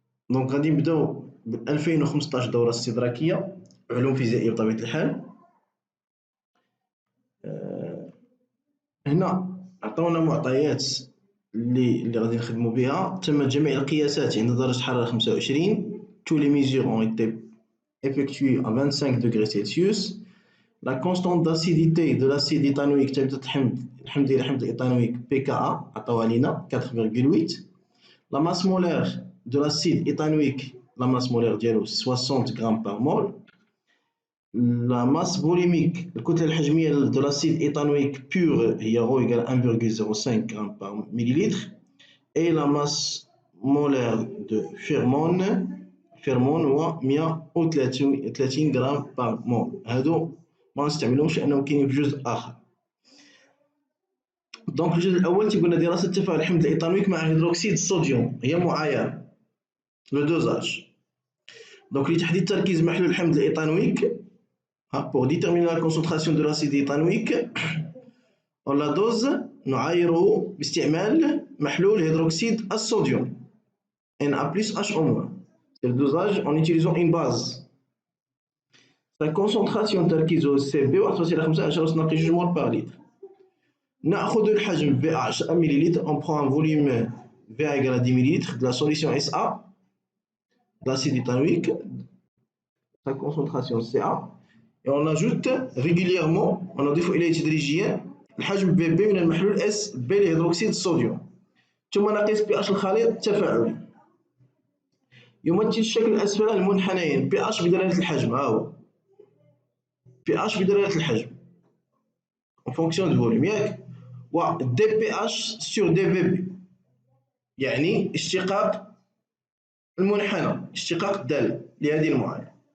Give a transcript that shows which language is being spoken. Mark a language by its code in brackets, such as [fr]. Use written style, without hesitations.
[ar] دونك غادي نبداو ب 2015 دوره استدراكيه، علوم فيزيائيه بطبيعه الحال. هنا عطاونا معطيات اللي غادي نخدموا بها. تم جميع القياسات عند درجه حراره 25. [fr] tous les mesures ont été effectuées à 25 degrés Celsius. La constante d'acidité de l'acide éthanoïque [ar] تبدا الحمض ديال الحمض الايثانويك [fr] pKa [ar] عطاوها لينا [fr] 4,8. La masse molaire de l'acide éthanoïque, la masse molaire [ar] ديالو [fr] 60 grammes par mol. La masse volumique [ar] الكتله الحجميه [fr] de l'acide éthanoïque pur [ar] هي [fr] ρ égale 1,05 grammes par millilitre. Et la masse molaire de fermone [ar] هو 130 غرام بار مول. هادو ما نستعملهمش لانهم كاينين في جزء اخر. دونك الجزء الاول تيقول لنا دراسه تفاعل الحمض الايثانويك مع هيدروكسيد الصوديوم، هي معايره لو دوزاج. دونك لتحديد تركيز محلول الحمض الايثانويك [fr] pour déterminer la concentration de l'acide éthanoïque on la dose [ar] نعايره باستعمال محلول هيدروكسيد الصوديوم Na+HO-. [fr] C'est le dosage en utilisant une base. Sa concentration [ar] تركيزه [fr] CB 1.5 مول par litre. [ar] نأخذ الحجم V 10 ml. [fr] On prend un volume V égale à 10 ml de la solution SA de l'acide éthanoïque. Sa concentration CA. Et on ajoute régulièrement, on [ar] أضيف إليه تدريجيا الحجم VB من المحلول SB لهيدروكسيد الصوديوم. ثم نقيس pH الخليط التفاعلي. يمثل الشكل الأسفل المنحنيين pH بدلالة الحجم. ها هو pH بدلالة الحجم [fr] en fonction du volume [ar] ياك، و dpH sur dVB يعني اشتقاق المنحنى، اشتقاق الدالة لهذه المعادلة.